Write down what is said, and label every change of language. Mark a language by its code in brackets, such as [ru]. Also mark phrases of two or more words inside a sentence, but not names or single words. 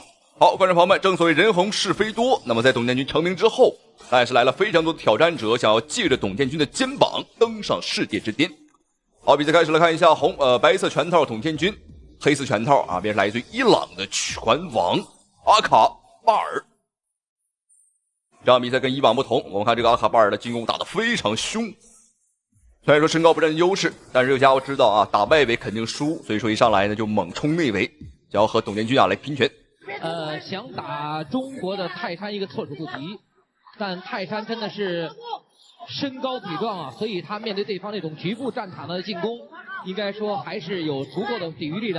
[zh] 好，观众朋友们，正所謂人紅是非多，那麼在董建軍成名之後，但是來了非常多的挑戰者，想要借着董建軍的肩膀登上世界之巔。好，比賽開始了，看一下白色拳套董建軍，黑色拳套啊，便是來自於伊朗的拳王阿卡巴爾。這場比賽跟以往不同，我們看這個阿卡巴爾的進攻打得非常兇。雖然說身高不佔優勢，但是這個家伙知道啊，打外圍肯定輸，所以說一上來呢就猛衝內圍，想要和董建軍啊來拼拳。想打中國的泰山一個措手不及，但泰山真的是身高體壯啊，所以他面對對方那種局部戰場的進攻，應該說還是有足夠的抵禦力的。